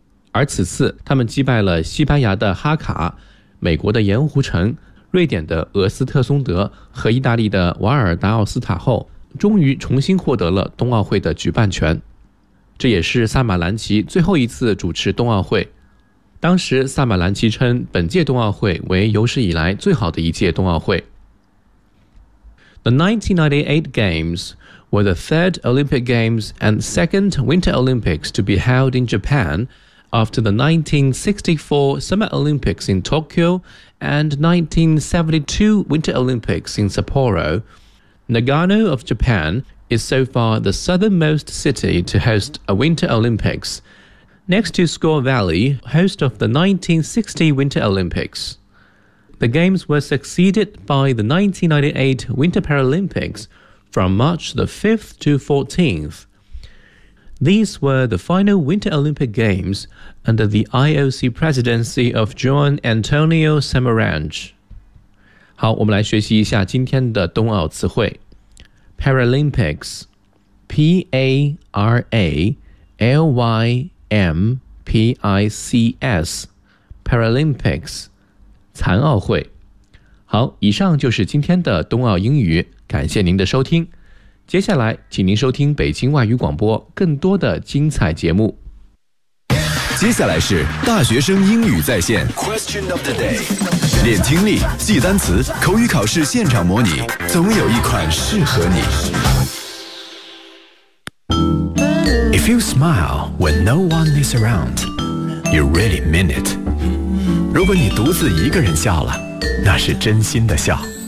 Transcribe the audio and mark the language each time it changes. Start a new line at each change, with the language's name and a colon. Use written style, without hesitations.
Chinese: 而此次他们击败了西班牙的哈卡、美国的盐湖城、瑞典的俄斯特松德和意大利的瓦尔达奥斯塔后，终于重新获得了冬奥会的举办权。这也是萨马兰奇最后一次主持冬奥会。当时萨马兰奇称本届冬奥会为有史以来最好的一届冬奥会。
English: The 1998 Games were the third Olympic Games and second Winter Olympics to be held in Japan after the 1964 Summer Olympics in Tokyo and 1972 Winter Olympics in Sapporo. Nagano of Japan is so far the southernmost city to host a Winter Olympics,next to Score Valley, host of the 1960 Winter Olympics. The Games were succeeded by the 1998 Winter Paralympics from March the 5th to 14th. These were the final Winter Olympic Games under the IOC presidency of Juan Antonio Samaranch.
Chinese: 好，我们来学习一下今天的冬奥词汇。
English: Paralympics, P-A-R-A-L-Y-M-P-I-C-S Paralympics 残奥会。
Chinese: 好，以上就是今天的冬奥英语，感谢您的收听。接下来请您收听北京外语广播更多的精彩节目。接下来是大学生英语在线
English: Question of the day，
Chinese: 练听力，记单词，口语考试现场模拟，总有一款适合你。
English: If you smile when no one is around, you really mean it.
Chinese: 如果你独自一个人笑了，那是真心的笑。